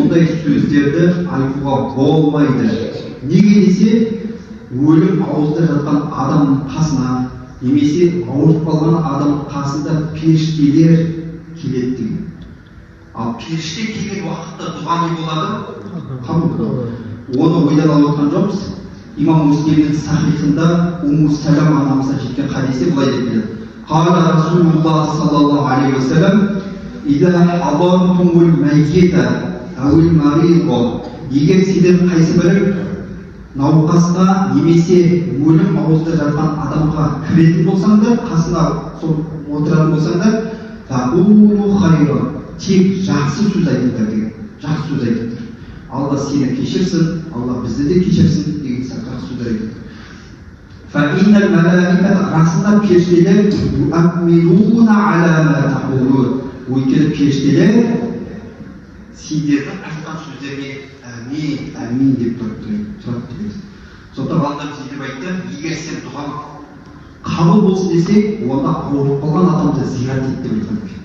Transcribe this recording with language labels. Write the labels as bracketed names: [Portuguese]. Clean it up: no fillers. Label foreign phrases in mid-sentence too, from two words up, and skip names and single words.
[Kazakh] Ондай сөздерді айтуға болмайды. Неге десе, өлім аузында жатқан адамның қасына немесе ауырып қалған адамның қасында періштелер келеді деген. Ал періште келген уақытта дұға не болады? Қабыл. Оны ойланып отырған жоқпыз. Имам Муслимнің сахихында Умму Салама анамыздан жеткен хадисте былай деп келеді: [Arabic] "قال رسول الله صلى الله عليه وسلم إذا حضرتم الميت أو المريض", [Kazakh] егер сендер қайсы бірі науқасқа немесе өлім аузында жатқан адамға кіретін болсаңдар, қасына отыратын болсаңдар, [Arabic] تقولوا خيرا, [Kazakh] тек жақсы сөз айтыңдар деген. Жақсы сөз айтыңдар. Алла сені кешірсін, Алла бізді де кешірсін деген сияқты сөз айтыңдар. [Arabic] فإن الملائكة, [Kazakh] расында періштелер [Arabic] يؤمنون على ما تقولون. [Kazakh] Өйткені періштелер сендердің айтқан сөздеріне әмин, әмин деп тұрады. Сондықтан ғалымдар деп айтты, егер сен дұғаң қабыл болсын десек, онда ауырып қалған адамды зиярат ет деп айтқан екен.